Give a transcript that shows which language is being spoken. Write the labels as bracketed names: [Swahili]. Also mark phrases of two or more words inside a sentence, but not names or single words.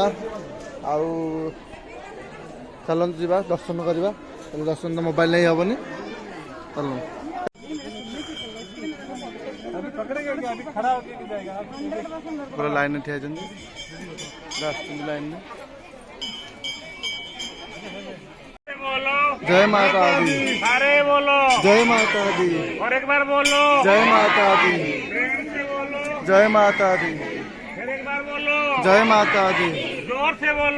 [Odia] ଆଉ ଚାଲନ୍ତୁ ଯିବା ଦର୍ଶନ କରିବା। ଦର୍ଶନ ତ ମୋବାଇଲ ନେଇ ହେବନି। ଚାଲନ୍ତୁ। ପୁରା ଲାଇନରେ ଠିଆ ହେଇଛନ୍ତି, ଆସୁଛନ୍ତି ଲାଇନରେ। [Hindi] बोलो जय माता दी, अरे बोलो जय माता दी, और एक बार बोलो जय माता दी, प्रेम से बोलो जय माता दी, फिर एक बार बोलो जय माता दी, जोर से बोलो